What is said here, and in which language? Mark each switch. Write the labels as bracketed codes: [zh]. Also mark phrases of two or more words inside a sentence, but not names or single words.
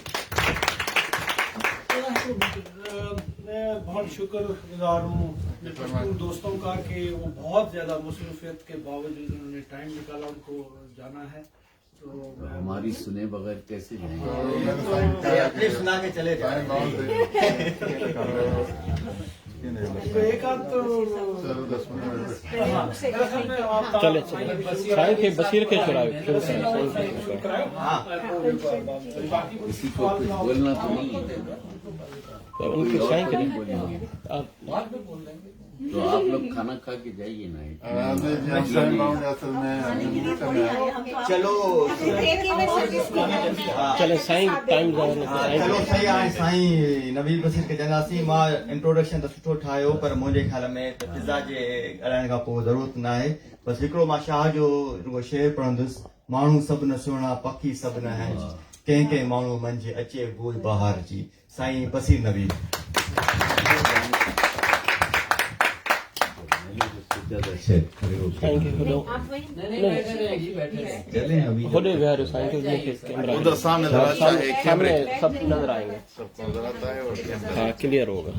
[ur] میں بہت شکرگزار ہوں اپنے پشتون دوستوں کا کہ وہ بہت زیادہ مصروفیت کے باوجود انہوں نے ٹائم نکالا ان کو جانا ہے. तो ہماری سنے بغیر کیسے جائیں گے? اپنے سنا کے چلے جائے. تو ایک آدھ تو [sd] चले साईं खे बसीर खे छुड़ायो [ur] کسی کو کچھ بولنا تو نہیں تو ان کے سائیں کے تو آپ لوگ کھانا کھا کے جائیے نا. चलो [sd] चले साईं टाइम चलो सही आहे। साईं नवीद बसीर के जनासी मां इंट्रोडक्शन तो सुठो ठाहियो, पर मुंहिंजे ख्याल में त फिज़ा जे ॻाल्हाइण खां पोइ ज़रूरत न आहे। बसि हिकिड़ो मां शाह जो रुगो शेर पढ़ंदुसि, माण्हू सभु न सुहिणा पखी सभु न आहिनि, कंहिं कंहिं माण्हू मंझि अचे बूझ बहार जी। साईं बसीर नवीद। [ur] ادھر سامنے سب نظر آئیں گے، ہاں کلیئر ہوگا.